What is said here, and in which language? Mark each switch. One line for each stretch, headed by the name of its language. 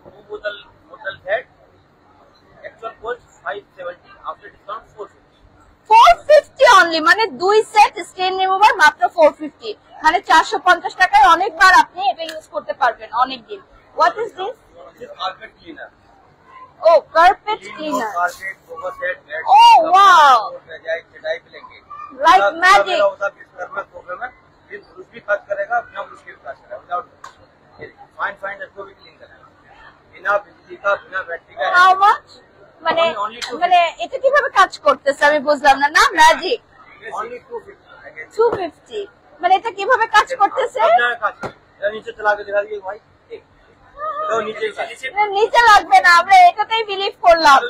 Hindi: 2 बोतल set actual cost 570, after discount 450।
Bangla: 450 only, মানে 2 set Steyn remover মাত্র 450, মানে 450 টাকায় অনেকবার আপনি এটা ইউজ করতে পারবেন অনেক দিন।
English: What is this? This carpet cleaner.
Bangla: O carpet cleaner.
English: Carpet, sofa set, bed. Oh, wow.
Hindi: रजाई, चटाई पे लेंगे।
English: Like magic.
Hindi: बिस्तर में, सोफे में, फिर ब्रश भी खर्च करेगा, बिना ब्रश के भी खर्च करेगा, विदाउट फाइन इसको भी क्लीन करेगा, बिना बिजली का, बिना बैटरी का।
English: How much?
Bangla: মানে এটা কিভাবে কাজ করতেছে আমি বুঝলাম না। না ম্যাজিক।
English: Only 250।
Bangla: 250, মানে এটা কিভাবে কাজ করতেছে?
Hindi: नीचे चला के दिखा दिए भाई, तो नीचे
Bangla: না, নিচে লাগবে না, আমরা এটাতেই বিলিভ করলাম।